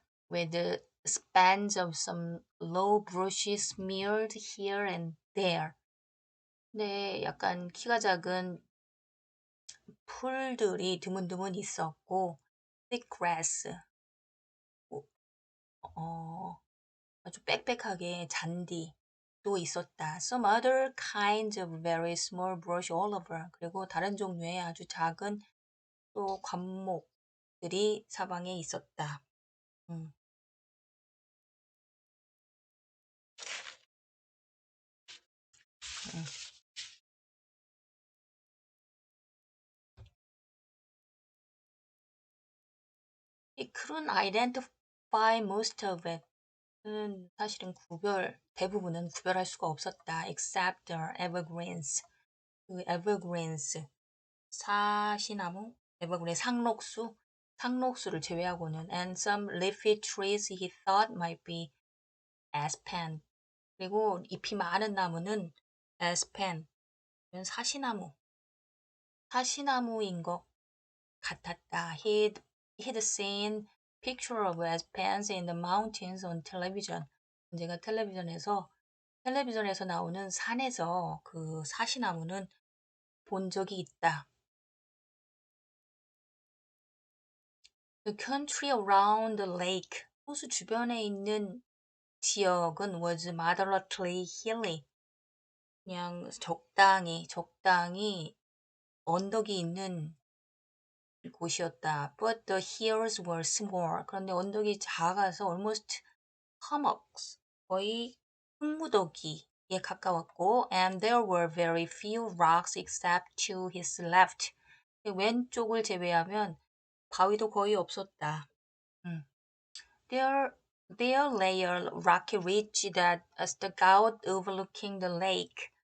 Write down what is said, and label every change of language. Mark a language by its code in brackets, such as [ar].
[en] With spans of some low bushes smeared here and there. [ko] 네, 약간 키가 작은 풀들이 드문드문 있었고, [en] thick grass, [ko] 아주 빽빽하게 잔디도 있었다. [en] Some other kinds of very small brush all over. [ko] 그리고 다른 종류의 아주 작은 또 관목들이 사방에 있었다. [en] He couldn't identify most of it. [ko] 그는 사실은 대부분은 구별할 수가 없었다. [en] Except the evergreens. 그 evergreens, 사시나무, evergreen, [ko] 상록수를 제외하고는 [en] and some leafy trees he thought might be aspen. [ko] 그리고 잎이 많은 나무는 aspen, 사시나무인 것 같았다. [en] He'd seen picture of Aspen's in the mountains on television. [ko] 제가 텔레비전에서 나오는 산에서 그 사시나무는 본 적이 있다. [en] The country around the lake. [ko] 호수 주변에 있는 지역은 [en] was moderately hilly. [ko] 그냥 적당히 언덕이 있는 곳이었다. [en] But the hills were small. [ko] 그런데 언덕이 작아서 [en] almost hummocks. [ko] 거의 흙무더기에 가까웠고 [en] and there were very few rocks except to his left. [ko] 왼쪽을 제외하면 바위도 거의 없었다. [en] There, there lay a rocky ridge that stuck out overlooking the lake.